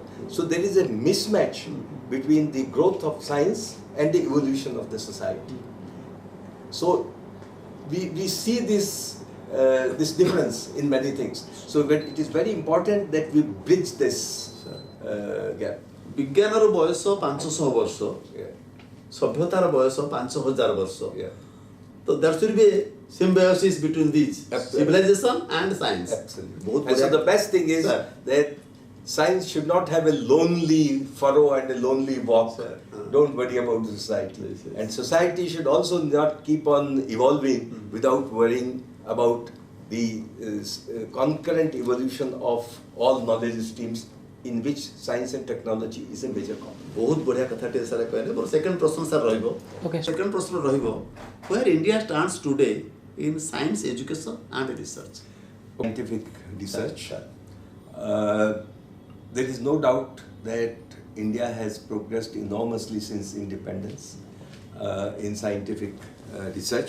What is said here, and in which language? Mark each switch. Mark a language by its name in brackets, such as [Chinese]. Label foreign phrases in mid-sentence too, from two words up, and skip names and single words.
[English] So there is a mismatch between the growth of science and the evolution of the society. So we see this difference in many things. So it is very important that we bridge this gap. [Odia] ବିଜ୍ଞାନର ବୟସ 500 ବର୍ଷ, [English] Yeah. [Odia] ସଭ୍ୟତାର ବୟସ 5000 ବର୍ଷ. [English] Yeah. So there should be a symbiosis between these Absolutely. civilization and science. Absolutely. [Hindi] बहुत [English] And so [Hindi] बढ़िया. [English] the best thing is Sir. that science should not have a lonely furrow and a lonely walk. Sir. Don't worry about the society. Yes, yes. And society should also not keep on evolving without worrying about the concurrent evolution of all knowledge streams in which science and technology is a major component. [Odia] ବହୁତ ବଢିଆ କଥାଟେ ସାର୍ କହିଲେ। ମୋର ସେକେଣ୍ଡ ପ୍ରଶ୍ନ ସାର୍ ରହିବ। [English] Okay. [Odia] ସେକେଣ୍ଡ ପ୍ରଶ୍ନ ରହିବ, [English] where India stands today in science education and research? Scientific research. Sir. There is no doubt that India has progressed enormously since independence in scientific research.